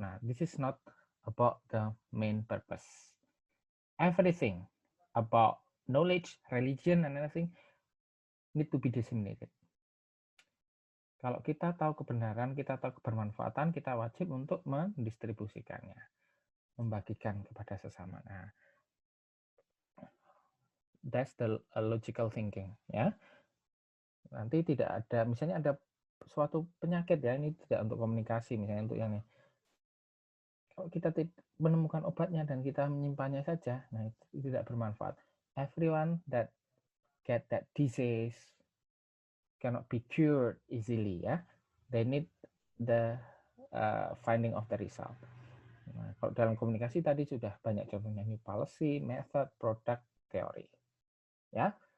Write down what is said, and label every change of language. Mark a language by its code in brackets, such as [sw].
[en] Nah, this is not about the main purpose. Everything about knowledge, religion, and anything need to be disseminated. [id] Kalau kita tahu kebenaran, kita tahu kebermanfaatan, kita wajib untuk mendistribusikannya, membagikan kepada sesama. [en] Nah, that's the logical thinking, ya. [id] Nanti tidak ada, misalnya ada suatu penyakit, ya, ini tidak untuk komunikasi, misalnya untuk yang ini. Kalau kita menemukan obatnya dan kita menyimpannya saja, nah itu tidak bermanfaat. [en] Everyone that get that disease cannot be cured easily, ya. They need the finding of the result. [id] Nah, kalau dalam komunikasi tadi sudah banyak contohnya, [en] new policy, method, product, theory. [id] Ya.